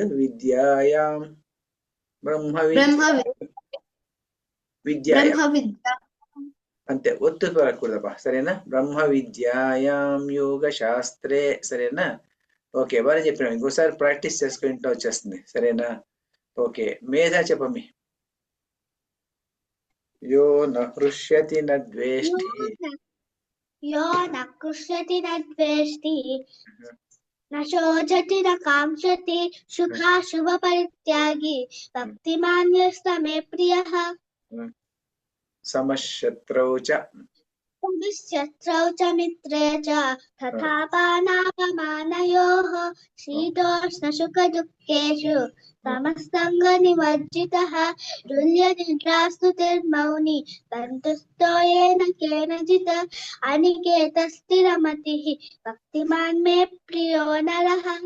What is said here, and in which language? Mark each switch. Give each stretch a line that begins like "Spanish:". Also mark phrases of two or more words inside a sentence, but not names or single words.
Sanskrit: విద్యాయాం బ్రహ్మ విద్య
Telugu: అంతే ఒత్తు పడకూడదప్పా.
Sanskrit: సరేనా? బ్రహ్మ విద్యాయాం యోగ శాస్త్రే. సరేనా?
Telugu: ఓకే బాగా చెప్పినాం. ఇంకోసారి ప్రాక్టీస్ చేసుకుంటూ వచ్చేస్తుంది. సరేనా? ఓకే మేధా చెప్పమ్మి.
Sanskrit: యో న హృష్యతి న ద్వేష్టి यो न कृष्यति न द्वेष्टि न शोचति न काङ्क्षति शुभाशुभपरित्यागी भक्तिमान् यः स मे प्रियः समशत्रौ च शत्रौ च मित्रे च तथा पानापमानयोः शीतोष्णसुखदुःखेषु समसङ्गनिवर्जितः तुल्यनिद्रास्तुतिर्मौनी सन्तुष्टो येन केनचित् अनिकेतस्थिरमतिः भक्तिमान् मे प्रियो नरः